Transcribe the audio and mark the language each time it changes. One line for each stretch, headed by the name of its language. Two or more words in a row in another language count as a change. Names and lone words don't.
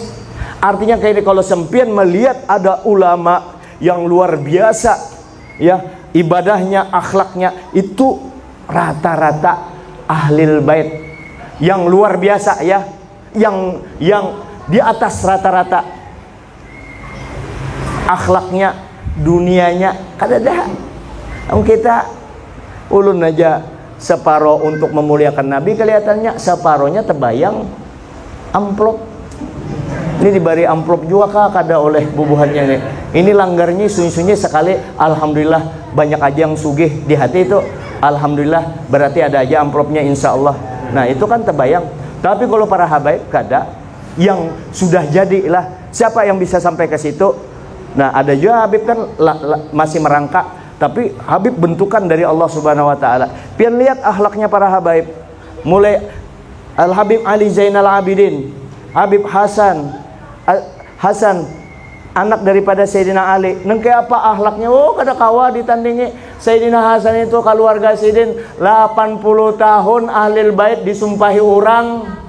Banjar: Artinya kayak ini, kalau sempian melihat ada ulama yang luar biasa ya, ibadahnya, akhlaknya itu rata-rata
Arabic: ahlil bait
Banjar: yang luar biasa ya. Yang di atas rata-rata akhlaknya, dunianya kada ada. Kita ulun aja separuh untuk memuliakan Nabi, kelihatannya separuhnya terbayang amplop. Ini diberi amplop juga kada oleh bubuhannya nih. Ini langgarnya sunyi-sunyi sekali. Alhamdulillah banyak aja yang sugih di hati itu. Alhamdulillah berarti ada aja amplopnya
Arabic: insya Allah.
Banjar: Nah itu kan terbayang. Tapi kalau para habaib kada, yang sudah jadilah Siapa yang bisa sampai ke situ? Nah, ada juga Habib kan masih merangkak, tapi Habib bentukan dari Allah
Arabic: Subhanahu wa taala.
Banjar: Pian lihat akhlaknya para habaib. Mulai Al Habib Ali Zainal Abidin, Habib Hasan anak daripada Sayyidina Ali. Nengke apa akhlaknya? Oh, kada kawa ditandingi. Sayyidina Hasan itu keluarga Sayyidin 80 tahun
Arabic: ahlil bait
Banjar: disumpahi orang.